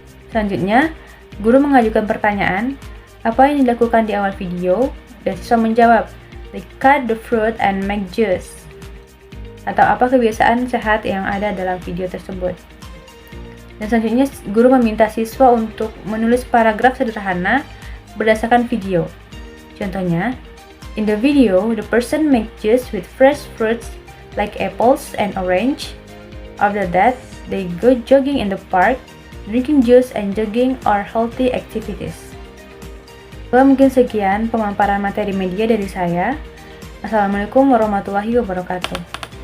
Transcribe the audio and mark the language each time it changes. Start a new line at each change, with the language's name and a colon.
Indonesian: Selanjutnya, guru mengajukan pertanyaan, apa yang dilakukan di awal video, dan siswa menjawab,
English: they cut the fruit and make juice.
Indonesian: Atau apa kebiasaan sehat yang ada dalam video tersebut. Dan selanjutnya, guru meminta siswa untuk menulis paragraf sederhana berdasarkan video. Contohnya,
English: in the video, the person make juice with fresh fruits like apples and orange. After that, they go jogging in the park. Drinking juice and jogging are healthy activities.
Indonesian: Mungkin sekian pemaparan materi media dari saya. Assalamualaikum warahmatullahi wabarakatuh.